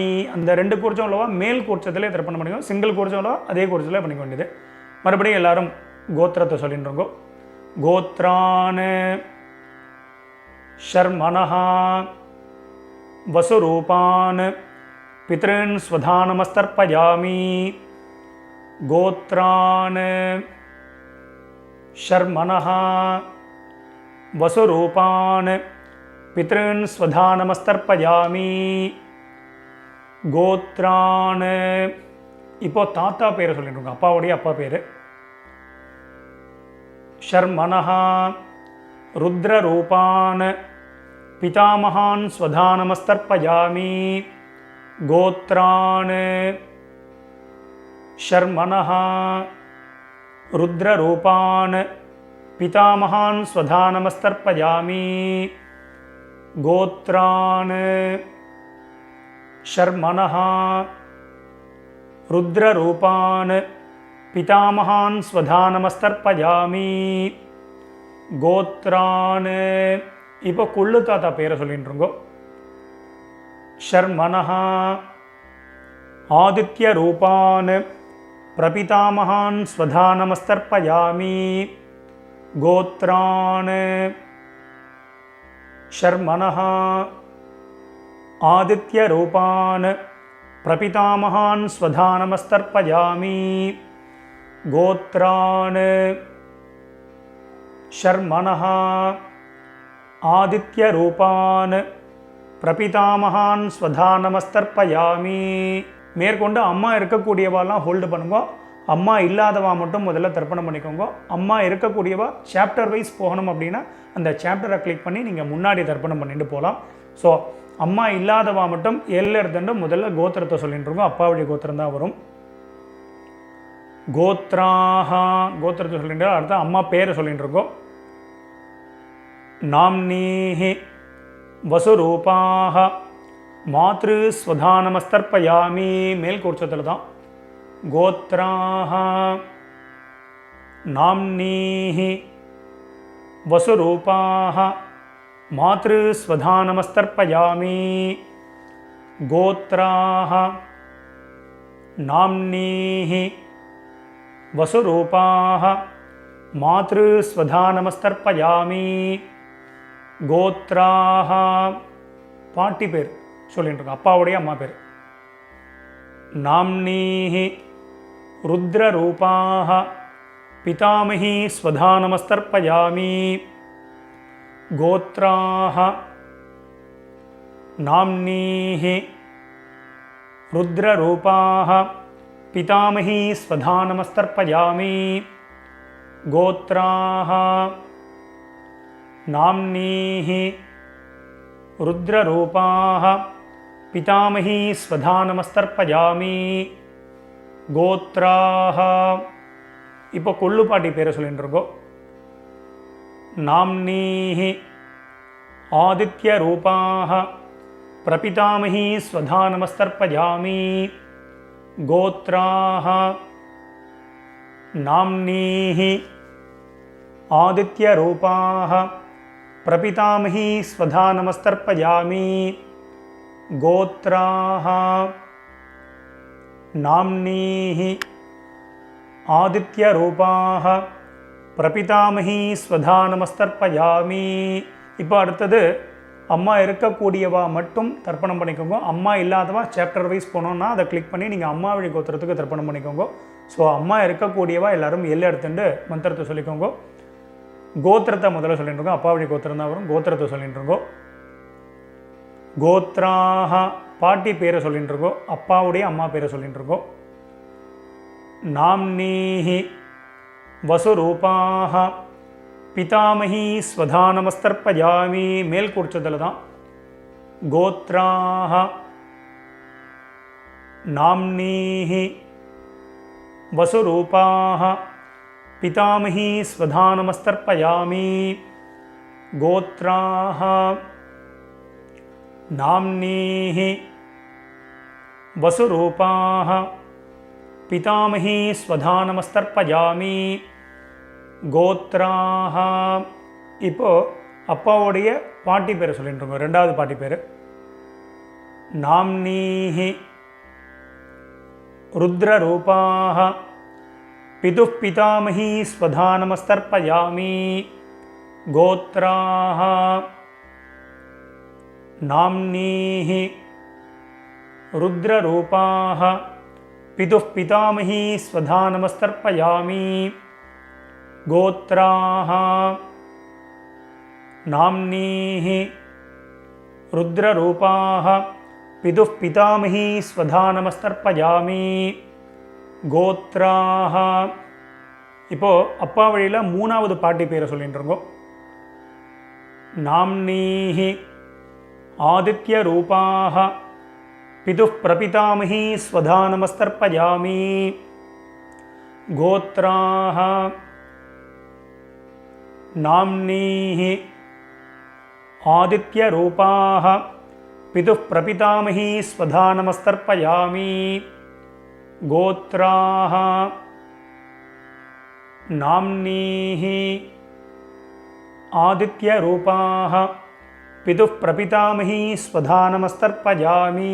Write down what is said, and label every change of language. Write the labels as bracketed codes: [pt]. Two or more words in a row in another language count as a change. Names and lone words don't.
[ta] அந்த 2 கூர்ச்சம் உள்ளவா மேல் கூர்ச்சத்திலே தர்ப்பணம் பண்ணிக்கோ. சிங்கிள் கூர்ச்சம் உள்ளவா அதே கூர்ச்சத்தில் பண்ணிக்க வேண்டியது. மறுபடியும் எல்லாரும் கோத்திரத்தை சொல்லிட்டு இருக்கோம். [sa] गोत्रान् शर्मणः वसुरूपान् पितॄन् स्वधा नमस्तर्पयामि गोत्रान् शर्मणः वसुरूपान् पितॄन् स्वधा नमस्तर्पयामि गोत्रान् [ta] இப்போ தாத்தா பேரை சொல்லிட்டு அப்பாவுடைய அப்பா பேர் [sa] शर्मणः रुद्ररूपान् पितामहान् स्वधा नमस्तर्पयामि गोत्रान् शर्मणः रुद्ररूपान् पितामहान् स्वधा नमस्तर्पयामि गोत्रान् शर्मणः रुद्ररूपान् पितामहान् स्वधा नमस्तर्पयामि गोत्रान् [ta] இப்போ குள்ளு தாத்தா பேரை சொல்லிட்டுருங்கோ [sa] शर्मणः आदित्यरूपान् प्रपितामहान् स्वधा नमस्तर्पयामि गोत्रान् शर्मणः आदित्यरूपान् प्रपितामहान् स्वधा नमस्तर्पयामि गोत्रान् शर्मणः आदित्यरूपान् प्रपितामहान् स्वधा नमस्तर्पयामि [ta] மேற்கொண்டு அம்மா இருக்கக்கூடியவாலாம் ஹோல்டு பண்ணுங்க. அம்மா இல்லாதவா மட்டும் முதல்ல தர்ப்பணம் பண்ணிக்கோங்க. அம்மா இருக்கக்கூடியவா [en] chapter wise [ta] போகணும் அப்படின்னா அந்த சாப்டரை கிளிக் பண்ணி நீங்கள் முன்னாடி தர்ப்பணம் பண்ணிட்டு போகலாம். ஸோ அம்மா இல்லாதவா மட்டும் எல்ல இருந்துட்டு முதல்ல கோத்திரத்தை சொல்லிட்டு இருக்கோம். அப்பாவுடைய கோத்திரம் தான் வரும். கோத்ராஹ கோத்திரத்தை சொல்லிட்டு அடுத்த அம்மா பேரை சொல்லிட்டு இருக்கோம். [sa] नाम्नीः वसुरूपाः मातृ स्वधा नमस्तर्पयामि [ta] மேல் கோட்சத்தில் தான். [sa] गोत्राः नाम्नीः वसुरूपाः मातृ स्वधा नमस्तर्पयामि गोत्राः नाम्नीः वसुरूपाः मातृ स्वधा नमस्तर्पयामि गोत्राः [ta] பாட்டி பேர் சொல்லிட்டு அப்பாவுடைய அம்மா பேர். [sa] नाम्नीः रुद्ररूपाः पितामही स्वधा नमस्तर्पयामि गोत्राः नाम्नीः रुद्ररूपाः पितामही स्वधा नमस्तर्पयामि गोत्राः नाम्नीः रुद्ररूपाः पितामही स्वधा नमस्तर्पयामि गोत्राः [ta] இப்போ கொள்ளு பாட்டி பேரை சொல்லிட்டு இருக்கோம். [sa] नाम्नीः आदित्यरूपाः प्रपितामही स्वधा नमस्तर्पयामि गोत्राः नाम्नीः आदित्यरूपाः प्रपितामही स्वधा नमस्तर्पयामि गोत्राः नाम्नीः आदित्यरूपाः प्रपितामही स्वधा नमस्तर्पयामि. [ta] இப்போ அடுத்தது அம்மா இருக்கக்கூடியவா மட்டும் தர்ப்பணம் பண்ணிக்கோங்க. அம்மா இல்லாதவா [en] chapter wise [ta] போனோன்னா அதை கிளிக் பண்ணி நீங்கள் அம்மா வழி கோத்திரத்துக்கு தர்ப்பணம் பண்ணிக்கோங்க. ஸோ அம்மா இருக்கக்கூடியவா எல்லாரும் எல்லை எடுத்துட்டு மந்திரத்தை சொல்லிக்கோங்க. கோத்திரத்தை முதல்ல சொல்லிட்டு இருக்கோம். அப்பா வழி கோத்திரம் தான் வரும். கோத்திரத்தை சொல்லிட்டு இருக்கோம். கோத்ராஹ பாட்டி பேரை சொல்லிட்டு இருக்கோம். அப்பாவுடைய அம்மா பேரை சொல்லிட்டு இருக்கோம். [sa] நாம்னீஹி वसुरूपाः पितामही स्वधा नमस्तर्पयामि [ta] மேல் கூர்ச்சத்தில் தான். [sa] கோத்ராः नाम्नीः वसुरूपाः पितामही स्वधा नमस्तर्पयामि गोत्राः नाम्नीः वसुरूपाः पितामही स्वधा नमस्तर्पयामि गोत्राः [ta] இப்போ அப்பாவுடைய பாட்டி பேரை சொல்லிட்டு இருக்கோம். ரெண்டாவது பாட்டி பேர் [sa] நாம்னீஹி रुद्ररूपाः पितुः पितामही स्वधा नमस्तर्पयामि गोत्राः नाम्नीः रुद्ररूपाः पितुः पितामही स्वधा नमस्तर्पयामि गोत्राः नाम्नीः रुद्ररूपाः पितुः पितामही स्वधा नमस्तर्पयामि गोत्राः [ta] இப்போ அப்பா வழியில் மூணாவது பாட்டி பேரை சொல்லிட்டு இருக்கோம். [sa] नाम्नीः आदित्यरूपाः पितुः प्रपितामही स्वधा नमस्तर्पयामि गोत्राः नाम्नीः आदित्यरूपाः पितुः प्रपितामही स्वधा नमस्तर्पयामि गोत्राः नाम्नीः आदित्यरूपाः पितुः प्रपितामही स्वधा नमस्तर्पयामि.